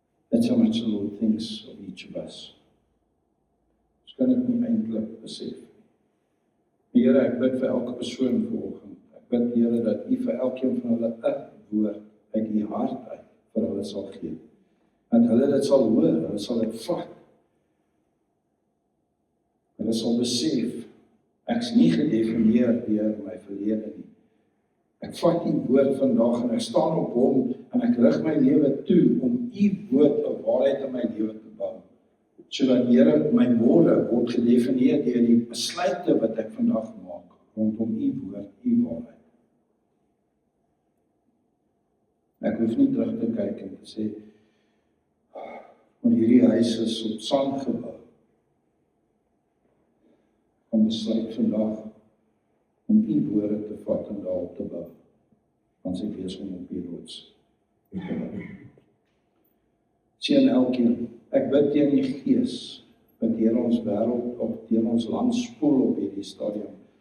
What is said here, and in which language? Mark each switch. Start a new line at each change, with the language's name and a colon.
English: That's how much the Lord thinks of each of us.
Afrikaans: Ons kan dit nie eintlik besef. Here, ek bid vir elke persoon vanoggend. Ek bid, Here, dat U vir elkeen van hulle 'n woord uit U hart uit vir hulle sal gee. Dat hulle dit sal hoor, hulle sal dit vat. Hulle sal besef, ek's nie gedefinieer deur my verlede nie. Ek vat die woord vandag en ek staan op hom en ek rig my lewe toe om U woord op waarheid in my lewe te bou. Sodat Here, my môre word gedefinieer deur die besluite wat ek vandag maak rondom U woord, U waarheid. Ek hoef nie terug te kyk en te sê, want hierdie huis is op sand gebou. Om besluit vandag om U woorde te vat en daarop te bou. Want sy wees om op die rots te bou. Sien elkeen, ek bid teen die gees wat deur ons wêreld of deur ons land spoel op hierdie stadium.